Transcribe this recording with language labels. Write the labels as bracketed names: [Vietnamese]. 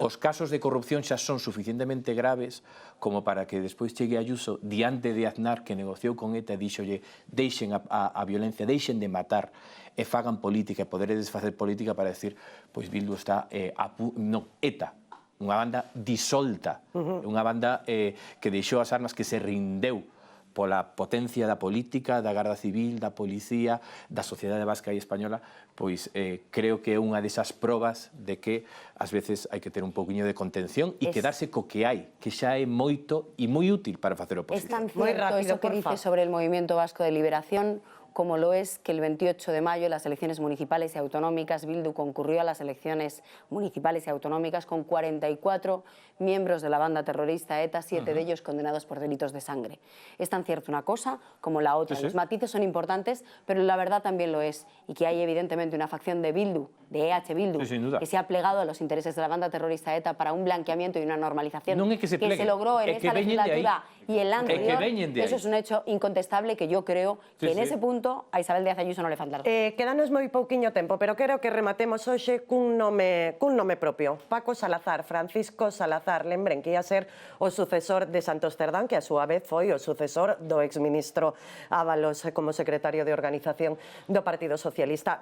[Galician] Os casos de corrupción xa son suficientemente graves como para que despois chegue Ayuso diante de Aznar, que negociou con ETA, e díxolle deixen a violencia, deixen de matar e fagan política, e poderedes facer política, para decir, pois Bildu está ETA, unha banda disolta, unha banda que deixou as armas, que se rindeu pola potencia da política, da Garda Civil, da Policía, da sociedade vasca e española. Pois creo que é unha desas probas de que ás veces hai que ter un pouquiño de contención e quedarse co que hai, que xa é moito e moi útil para facer oposición. [Spanish] Es tan cierto eso que dice sobre el Movimiento Vasco de Liberación, como lo es que el 28 de mayo, en las elecciones municipales y autonómicas, Bildu concurrió a las elecciones municipales y autonómicas con 44 miembros de la banda terrorista ETA, 7 de ellos condenados por delitos de sangre. Es tan cierto una cosa como la otra. Los matices son importantes, pero la verdad también lo es. Y que hay evidentemente una facción de Bildu, de EH Bildu, que se ha plegado a los intereses de la banda terrorista ETA para un blanqueamiento y una normalización que se logró en esta legislatura y en la anterior. Eso es un hecho incontestable que yo creo que en ese punto a Isabel Díaz Ayuso non le falta. [Galician] Quedanos moi pouquiño tempo, pero quero que rematemos hoxe cun nome propio. Paco Salazar, Francisco Salazar. Lembren que ia ser o sucesor de Santos Cerdán, que a súa vez foi o sucesor do exministro Ábalos como secretario de organización do Partido Socialista.